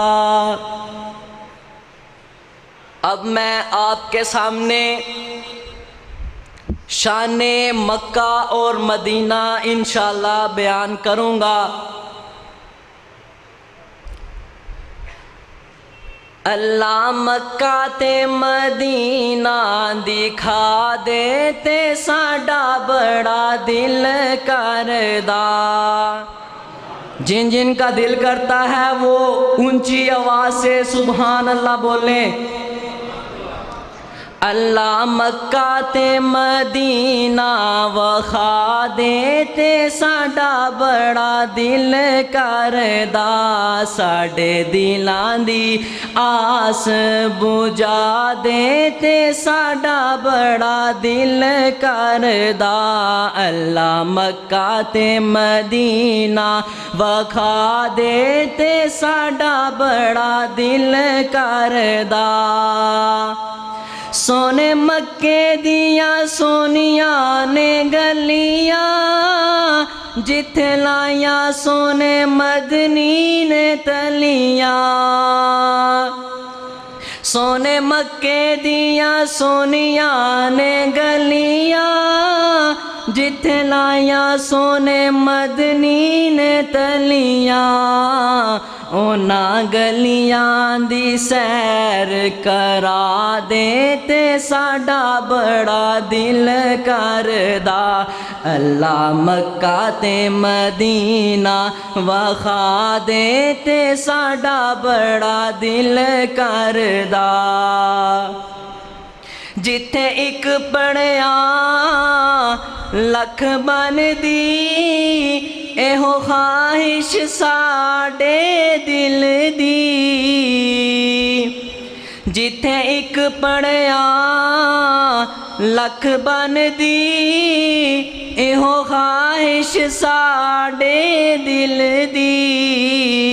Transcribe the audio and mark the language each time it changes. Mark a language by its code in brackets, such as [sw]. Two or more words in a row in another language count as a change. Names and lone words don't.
[ur] اب میں آپ کے سامنے شان مکہ اور مدینہ انشاءاللہ بیان کروں گا۔ [pa] اللہ مکہ تے مدینہ دکھا دے تے ساڈا بڑا دل کردا۔ [ur] جن جن کا دل کرتا ہے وہ اونچی آواز سے [ar] سبحان اللہ [ur] بولیں۔ [pa] اللہ مکہ تے مدینہ وخا دے تے ساڈا بڑا دل کردا، ساڈے دلاں دی آس بجھا دے تے ساڈا بڑا دل کردا۔ اللہ مکہ تے مدینہ وخا دے تے ساڈا بڑا دل کردا۔ سونے مکے دیاں سونیاں نے گلیاں جتھے لائیاں سونے مدنی نے تلیاں۔ سونے مکے دیاں سونیاں نے گلیاں جتھے لائیاں سونے مدنی نے تلیاں۔ اونا گلیاں دی سیر کرا دے تے ساڈا بڑا دل کردا۔ اللہ مکہ تے مدینہ وخا دے تے ساڈا بڑا دل کردا۔ جتھے ایک پڑھیا لکھ بن دی ایہو خواہش ساڈے دل دی۔ جتھے ایک پڑھیا لکھ بن دی ایہو خواہش ساڈے دل دی۔